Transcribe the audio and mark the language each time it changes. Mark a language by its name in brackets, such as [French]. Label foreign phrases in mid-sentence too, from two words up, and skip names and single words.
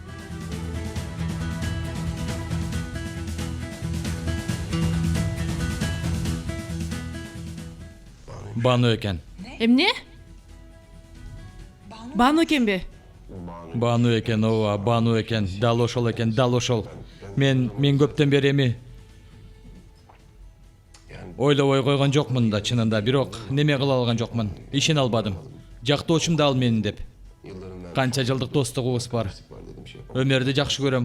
[Kyrgyz] Banu eken. Emne? Banu eken be? Banu eken, ova, Banu eken. Dal ошол экен, dal ошол. Мен көптөн бери эми ойлобой койгон жокмун да чынында, бирок неме кыла алган жокмун. Ишене албадым. Жактоочум да ал менин деп. Канча жылдык достугубуз бар. Өмөрдү жакшы көрөм.